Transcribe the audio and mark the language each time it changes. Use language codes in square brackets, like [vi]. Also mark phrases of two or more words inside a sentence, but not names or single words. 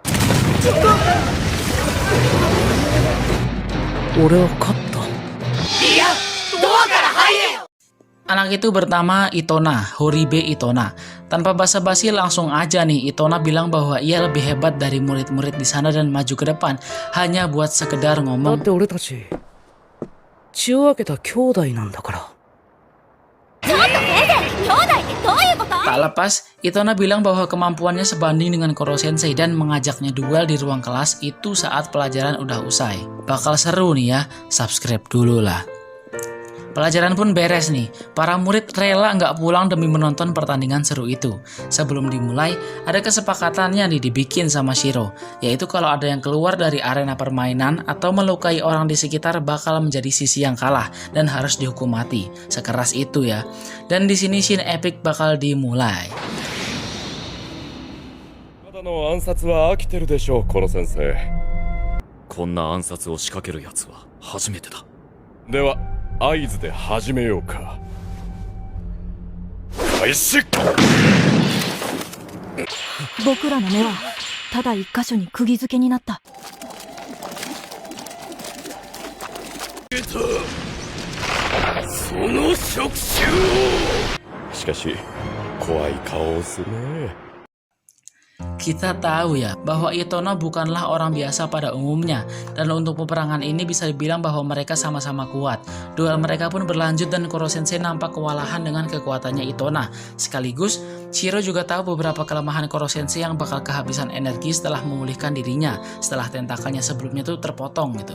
[id] Anak itu bernama Itona, Horibe Itona. Tanpa basa-basi langsung aja nih Itona bilang bahwa ia lebih hebat dari murid-murid di sana dan maju ke depan hanya buat sekedar ngomong. [ja] だって俺たち血を分けた兄弟なんだから。 [id] Tak lepas, Itona bilang bahwa kemampuannya sebanding dengan Koro Sensei dan mengajaknya duel di ruang kelas itu saat pelajaran udah usai. Bakal seru nih ya, subscribe dulu lah. Pelajaran pun beres nih, para murid rela nggak pulang demi menonton pertandingan seru itu. Sebelum dimulai, ada kesepakatannya nih dibikin sama Shiro, yaitu kalau ada yang keluar dari arena permainan atau melukai orang di sekitar bakal menjadi sisi yang kalah dan harus dihukum mati. Sekeras itu ya. Dan di sini [en] scene epic [id] bakal dimulai. [ja] まだの暗殺は飽きてるでしょう、コロ先生。こんな暗殺を仕掛ける奴は初めてだ。では合図で始めようか。開始。僕らの目はただ一箇所に釘付けになった。その触手を。しかし怖い顔をするね。 [id] Kita tahu ya bahwa Itona bukanlah orang biasa pada umumnya dan untuk peperangan ini bisa dibilang bahwa mereka sama-sama kuat. Duel mereka pun berlanjut dan Koro Sensei nampak kewalahan dengan kekuatannya Itona. Sekaligus Shiro juga tahu beberapa kelemahan Koro Sensei yang bakal kehabisan energi setelah memulihkan dirinya setelah tentakelnya sebelumnya tuh terpotong gitu.